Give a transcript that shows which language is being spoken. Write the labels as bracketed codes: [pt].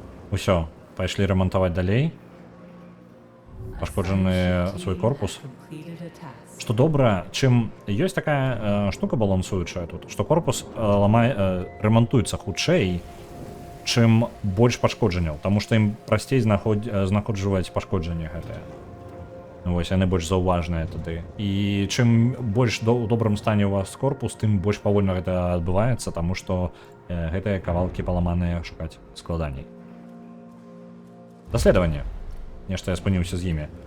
[be] Усё, пайшлі ремонтаваць далей. Пашкоджаны свой корпус. [en] Completed a task. [be] Што добра, чым ёсць такая штука балансуючая тут, што корпус ремонтуецца хутчэй, чым больш пашкоджанняў, таму што ім прасцей знаходжваць пашкоджанні гэтыя. Вось яны больш заўважныя тады. І чым больш у добрым стане у вас корпус, тым больш павольна гэта адбываецца, таму што гэтыя кавалкі паламаныя шукаць складаней. Даследаванне. Нешта я спыніўся з імі.